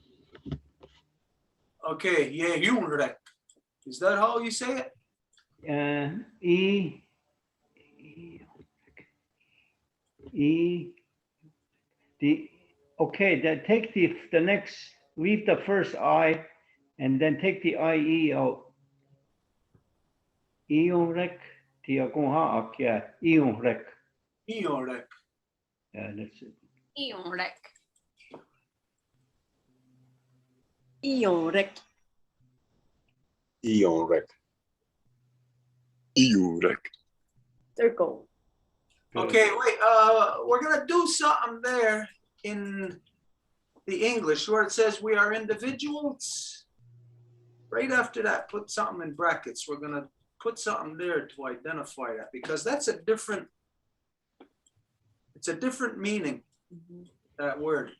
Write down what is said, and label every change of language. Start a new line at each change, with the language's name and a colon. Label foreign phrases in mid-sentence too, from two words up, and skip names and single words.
English: Okay, yeah, Junrek. Is that how you say it? Okay, then take the next, leave the first I, and then take the IE out. Ionrek, tiagonha, yeah, Ionrek. Iorek. Yeah, that's it. Ionrek. Ionrek. Ionrek. Iurek. Circle. Okay, wait, we're gonna do something there in the English where it says we are individuals. Right after that, put something in brackets. We're gonna put something there to identify that because that's a different, it's a different meaning, that word.